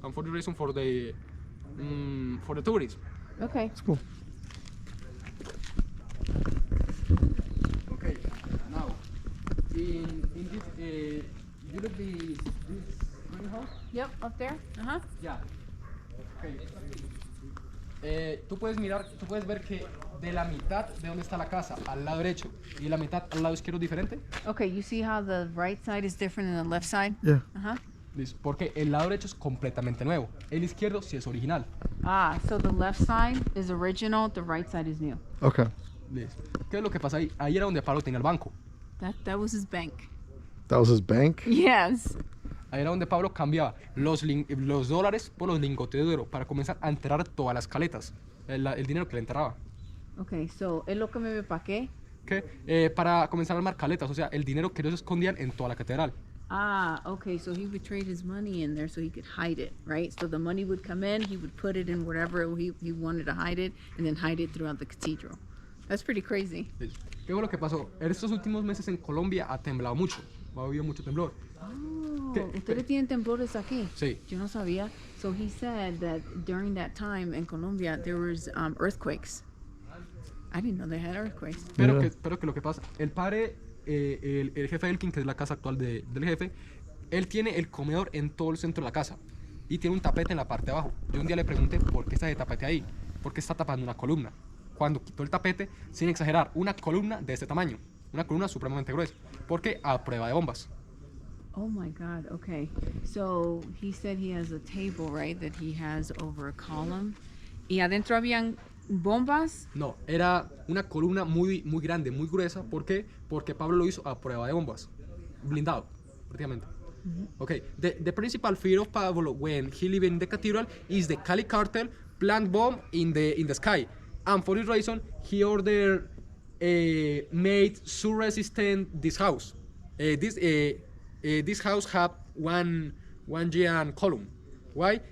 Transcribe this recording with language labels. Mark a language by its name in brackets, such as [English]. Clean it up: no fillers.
[English] And for this reason, for the tourists. Okay. It's cool. Okay, now in this you look this greenhouse. Yep, up there. Uh-huh. Yeah. Okay. [Spanish] Tú puedes ver que de la mitad de donde está la casa al lado derecho y la mitad al lado izquierdo es diferente. [English] Okay, you see how the right side is different than the left side? Yeah. Uh-huh. [Spanish] Listo, porque el lado derecho es completamente nuevo, el izquierdo sí es original. [English] Ah, so the left side is original, the right side is new. Okay. [Spanish] Listo. ¿Qué es lo que pasa ahí? Ahí era donde Pablo tenía el banco. [English] That was his bank. That was his bank? Yes. [Spanish] Ahí era donde Pablo cambiaba los dólares por los lingotes de oro para comenzar a enterrar todas las caletas, el dinero que le enterraba. [English] Okay, so [Spanish] él lo que me pa' qué? ¿Qué? Para comenzar a armar caletas, o sea, el dinero que ellos escondían en toda la catedral. [English] Ah, okay, so he would trade his money in there so he could hide it, right? So the money would come in, he would put it in whatever he wanted to hide it, and then hide it throughout the cathedral. That's pretty crazy. [Spanish] ¿Qué fue lo que pasó? En estos últimos meses en Colombia ha temblado mucho, ha habido mucho temblor. [English] Oh, [Spanish] ¿Qué? ¿ustedes tienen temblores aquí? Sí. Yo no sabía. [English] So he said that during that time in Colombia there was earthquakes. I didn't know they had earthquakes. [Spanish] Pero, [English] Yeah. [Spanish] que lo que pasa, el padre, el jefe Elkin, que es la casa actual del jefe, él tiene el comedor en todo el centro de la casa y tiene un tapete en la parte de abajo. Yo un día le pregunté por qué está ese tapete ahí, por qué está tapando una columna. Cuando quitó el tapete, sin exagerar, una columna de este tamaño, una columna supremamente gruesa, porque a prueba de bombas. [English] Oh my God, okay. So he said he has a table, right, that he has over a column. [Spanish] Y adentro habían bombas. No, era una columna muy grande, muy gruesa. ¿Por qué? Porque Pablo lo hizo a prueba de bombas, blindado, prácticamente. [English] Okay, the principal fear of Pablo when he lived in the cathedral is the Cali cartel plant bomb in the sky, and for this reason he ordered made so resistant this house. This house have one giant column. Why?